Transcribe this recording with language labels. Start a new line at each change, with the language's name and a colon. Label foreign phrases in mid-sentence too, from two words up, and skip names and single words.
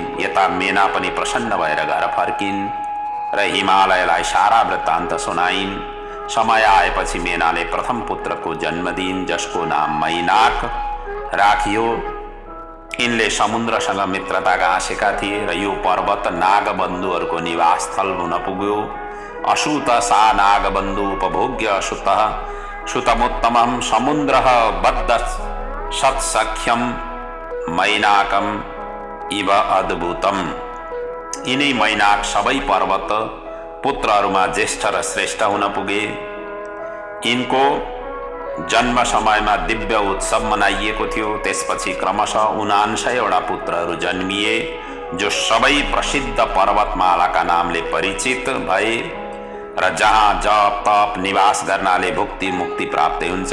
Nepali: यता मेना पनि प्रसन्न भएर घर फर्किन् र हिमालयलाई सारा वृत्तान्त सुनाइन्। समय आएपछि मेनाले प्रथम पुत्रको जन्म दिइन्, जसको नाम मैनाक राखियो। यिनले समुद्रसँग मित्रता गाँसेका थिए र यो पर्वत नागबन्धुहरूको निवास स्थल हुन पुग्यो।
Sanskrit: असूत सा नागबन्धु उपभोग्य सुतमुत्तमं समुद्रः बद्ध सत्सख्यम मैनाकम इव अद्भुतम।
Nepali: यिनै मैनाक सबै पर्वत पुत्रहरूमा ज्येष्ठ र श्रेष्ठ हुन पुगे। यिनको जन्म समयमा दिव्य उत्सव मनाइएको थियो। त्यसपछि क्रमशः 79वटा पुत्रहरू जन्मिए, जो सबै प्रसिद्ध पर्वतमालाका नामले परिचित भए र जहाँ जप तप निवास गर्नाले भुक्ति मुक्ति प्राप्त हुन्छ।